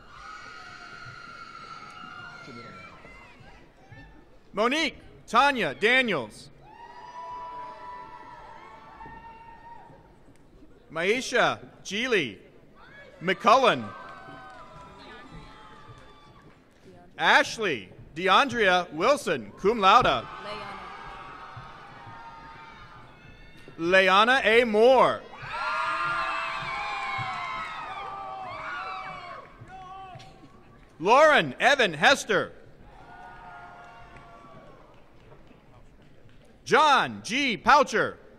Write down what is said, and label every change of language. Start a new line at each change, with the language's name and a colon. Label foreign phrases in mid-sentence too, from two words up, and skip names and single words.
English: Monique Tanya Daniels. Maisha Geely McCullen. Ashley DeAndrea Wilson, cum laude. Leanna A. Moore. Lauren Evan Hester. John G. Poucher.